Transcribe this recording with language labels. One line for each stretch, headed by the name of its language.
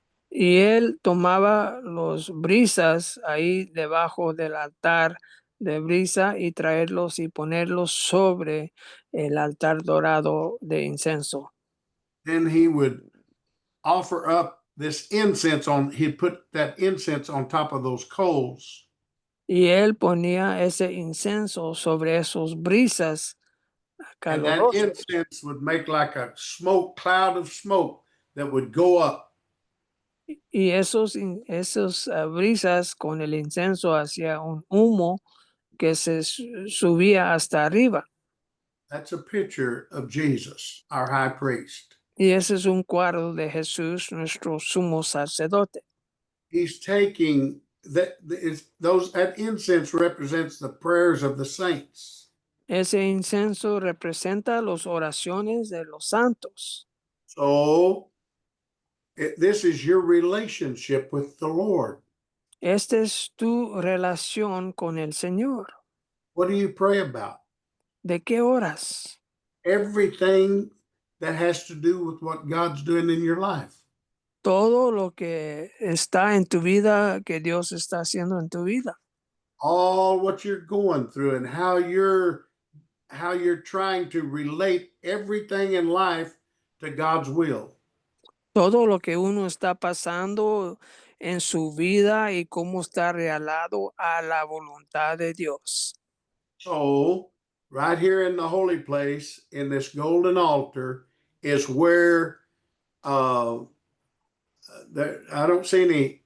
Spanish: Y él tomaba los brisas ahí debajo del altar de brisa y traerlos y ponerlos sobre el altar dorado de incienso.
English: Then he would offer up this incense on, he'd put that incense on top of those coals.
Spanish: Y él ponía ese incienso sobre esos brisas
English: And that
Spanish: calurosas.
English: incense would make like a smoke, cloud of smoke that would go up.
Spanish: Y esos brisas con el incienso hacía un humo que se subía hasta arriba.
English: That's a picture of Jesus, our high priest.
Spanish: Y ese es un cuadro de Jesús, nuestro sumo sacerdote.
English: He's taking that incense represents the prayers of the saints.
Spanish: Ese incienso representa las oraciones de los santos.
English: So this is your relationship with the Lord.
Spanish: Esta es tu relación con el Señor.
English: What do you pray about?
Spanish: ¿De qué oras?
English: Everything that has to do with what God's doing in your life.
Spanish: Todo lo que está en tu vida, que Dios está haciendo en tu vida.
English: All what you're going through and how you're trying to relate everything in life to God's will.
Spanish: Todo lo que uno está pasando en su vida y cómo está realado a la voluntad de Dios.
English: So, right here in the holy place, in this golden altar, is where I don't see any.